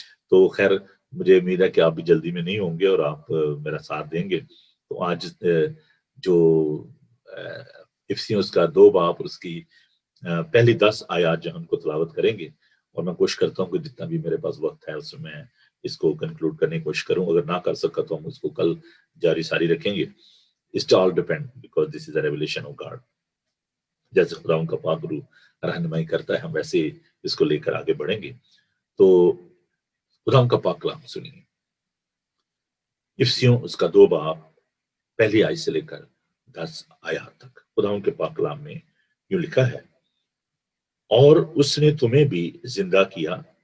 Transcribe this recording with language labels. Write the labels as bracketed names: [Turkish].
[Urdu] تو خیر مجھے امید ہے کہ آپ بھی جلدی میں نہیں ہوں گے اور آپ میرا ساتھ دیں گے. تو آج جو افسیوس کا 2 باب اور اس کی پہلی 10 آیات جو ہم کو تلاوت کریں گے، اور میں کوشش کرتا ہوں کہ جتنا بھی میرے پاس وقت ہے اس میں اس کو کنکلوڈ کرنے کی کوشش کروں. اگر نہ کر سکا تو ہم اس کو کل جاری ساری رکھیں گے. [English] It's all depend because this is a revelation of God. [Urdu] جیسے خدا ان کا پاک روح رہنمائی کرتا ہے، ہم ویسے اس کو لے کر آگے بڑھیں گے. تو خدا ان کا پاک کلام سنیے. افسیوں اس کا 2 باب پہلی آیت سے لے کر 10 آیات تک خداوند کے پاک کلام میں یوں لکھا ہے، اور اس نے تمہیں بھی زندہ کیا